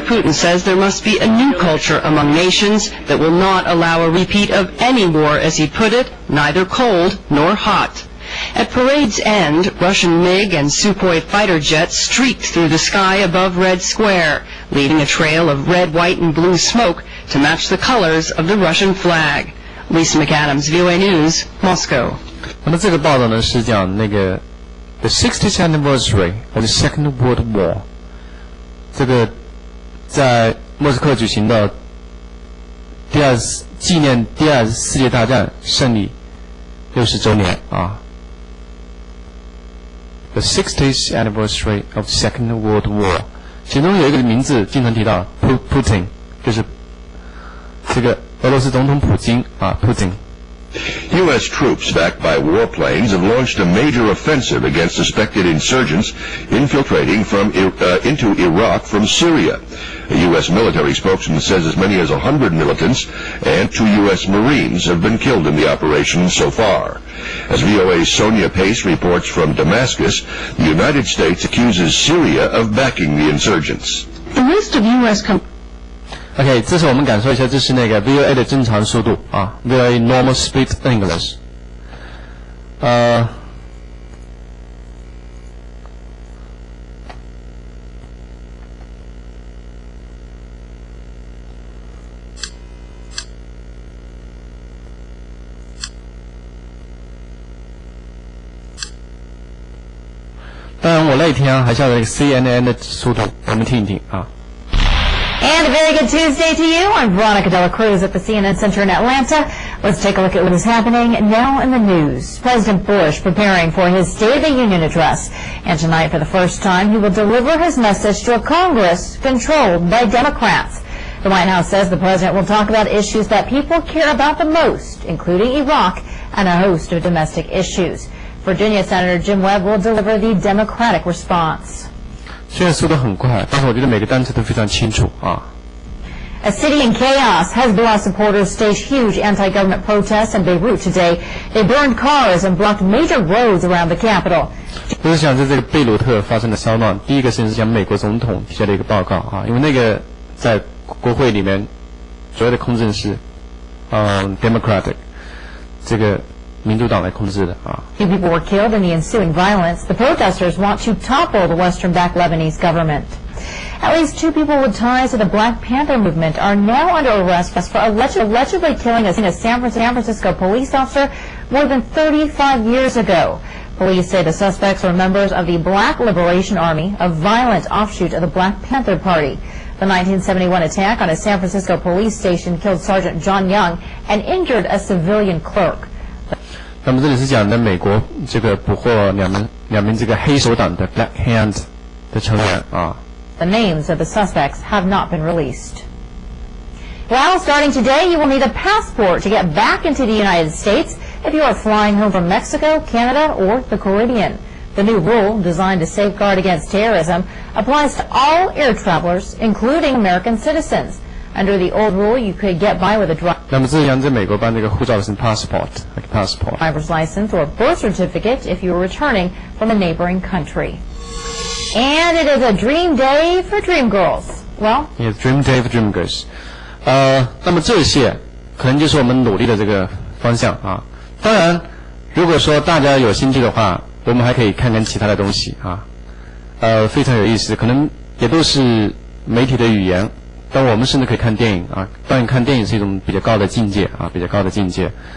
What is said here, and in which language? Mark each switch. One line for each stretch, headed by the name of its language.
English: Putin says there must be a new culture among nations that will not allow a repeat of any war, as he put it, neither cold nor hot. At parade's end, Russian MiG and Sukhoi fighter jets streaked through the sky above Red Square, leaving a trail of red, white, and blue smoke to match the colors of the Russian flag. Lisa McAdams, VOA News, Moscow.
Chinese: 那么这个报道呢是讲那个
English: The 60th anniversary of the Second World War，
Chinese: 这个在莫斯科举行的纪念第二次世界大战胜利60周年啊。
English: The 60th anniversary of the Second World War，
Chinese: 其中有一个名字经常提到 Putin， 就是这个俄罗斯总统普京啊 Putin。U.S.
English: troops backed by warplanes have launched a major offensive against suspected insurgents infiltrating into Iraq from Syria. A U.S. military spokesman says as many as 100 militants and 2 U.S. Marines have been killed in the operation so far. As VOA's Sonia Pace reports from Damascus, the United States accuses Syria of backing the insurgents. The list of U.S.
Chinese: OK， 这是我们感受一下，这是那个 VOA 的正常速度啊 ，
English: VOA normal speed English。
Chinese: 当然，我那一天还是要那个 CNN 的速度，我们听一听啊。
English: And a very good Tuesday to you. I'm Veronica Dela Cruz at the CNN Center in Atlanta. Let's take a look at what is happening now in the news. President Bush preparing for his State of the Union address. And tonight, for the first time, he will deliver his message to a Congress controlled by Democrats. The White House says the president will talk about issues that people care about the most, including Iraq and a host of domestic issues. Virginia Senator Jim Webb will deliver the Democratic response.
Chinese: 虽然速度很快，但是我觉得每个单词都非常清楚啊。
English: A city in chaos. Hezbollah supporters staged huge anti-government protests in Beirut today. They burned cars and blocked major roads around the capital.
Chinese: 就是想在这个贝鲁特发生的骚乱，第一个是讲美国总统提交的一个报告啊，因为那个在国会里面所有的控制是Democratic 这个民主党来控制的啊。
English: Few people were killed in the ensuing violence. The protesters want to topple the Western-backed Lebanese government. At least 2 people with ties to the Black Panther movement are now under arrest for allegedly killing a San Francisco police officer more than 35 years ago. Police say the suspects were members of the Black Liberation Army, a violent offshoot of the Black Panther Party. The 1971 attack on a San Francisco police station killed Sergeant John Young and injured a civilian clerk.
Chinese: 那么这里是讲的美国这个捕获两名这个黑手党的 Black Hand 的成员啊。
English: The names of the suspects have not been released. Well, starting today, you will need a passport to get back into the United States if you are flying home from Mexico, Canada, or the Caribbean. The new rule, designed to safeguard against terrorism, applies to all air travelers, including American citizens. Under the old rule, you could get by with a
Chinese: 那么这样在美国办这个护照是 passport
English: driver's license or birth certificate if you are returning from a neighboring country. And it is a dream day for dream girls. Well, yes, dream day for dream girls.
Chinese: 那么这些可能就是我们努力的这个方向啊。当然，如果说大家有兴趣的话，我们还可以看看其他的东西啊。非常有意思，可能也都是媒体的语言。但我们甚至可以看电影啊，当然看电影是一种比较高的境界啊，比较高的境界。